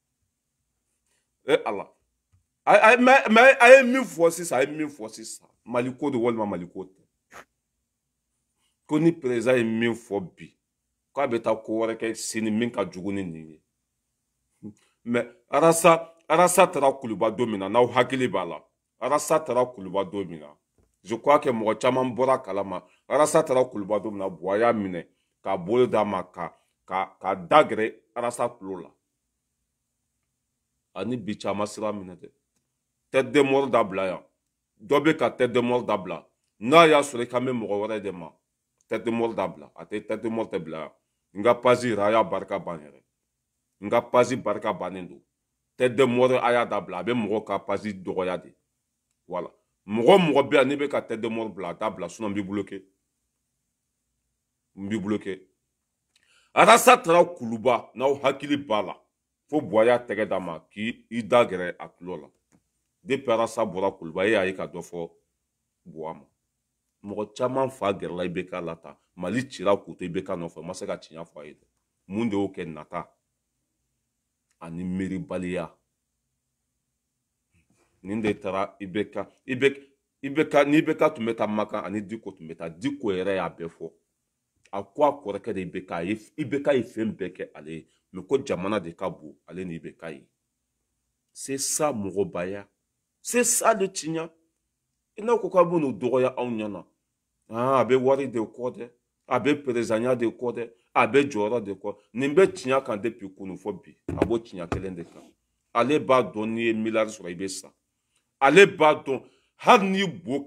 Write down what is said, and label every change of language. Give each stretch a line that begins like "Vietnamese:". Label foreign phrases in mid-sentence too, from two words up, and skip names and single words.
Bambara: Ala mais a ye min fɔ sisan Mali ko de walima Mali ko tɛ ko ni président ye min fɔ bi k'a bɛ taa ko wɛrɛ kɛ sini min ka jugu ni nin ye mais Arasa taara Kuluba don min na n'aw hakili b'a la Arasa taara Kuluba don min na
French: je crois que
Bambara: mɔgɔ caman bɔra kalama Arasa taara Kuluba don min na Buwa y'a minɛ k'a bolo d'a ma ka dagɛrɛ Arasa tulo la ani bi caman sira minɛ dɛ
French: tête de mort
Bambara: dabila yan dɔ bɛ ka
French: tête de mort
Bambara: dabila n'a y'a sɔrɔ i kan bɛ mɔgɔ wɛrɛ de ma
French: tête de mort
Bambara: dabila a tɛ
French: tête de mort
Bambara: tɛ bila yan n ka page yɛrɛ a y'a barika ban yɛrɛ n ka page barika bannen don
French: tête de mort
Bambara: a y'a dabila a bɛ mɔgɔ ka page dɔgɔya de voilà mɔgɔ bɛ yan n'i bɛ ka
French: tête de mort
Bambara: bila a t'a bila sinon n b'i bloqué Arasa taara Kuluba n'aw hakili b'a la fo Buwa y'a tɛgɛ d'a ma k'i da gɛrɛ a tulo la depuis Arasa bɔra Kuluba e y'a ye ka dɔ fɔ Buwa ma mɔgɔ caman fa gɛrɛla IBK la ta Mali cira k'u to IBK nɔfɛ o ma se ka tiɲɛ fɔ a ye dɛ mun de y'o kɛ nata ani miiribaliya nin de taara IBK ni IBK tun bɛ taa Makan ani Diko tun bɛ taa Diko yɛrɛ y'a bɛɛ fɔ a ko a kɔrɔkɛ de IBK ye fɛn bɛɛ kɛ ale ye mais ko jamana de ka bon ale ni IBK ye
French: c'est ça
Bambara: mɔgɔbaya
French: c'est ça le
Bambara: tiɲɛ i n'a ko k'a bɛ n'o dɔgɔya anw ɲɛna a bɛ wari de kɔ dɛ a bɛ perezanya de kɔ dɛ a bɛ jɔyɔrɔ de kɔ nin bɛ tiɲɛ kan depuis kunu fɔ bi a b'o tiɲɛ kelen de kan ale b'a dɔn n'i ye miliyari sɔrɔ i bɛ sa ale b'a dɔn hali ni bo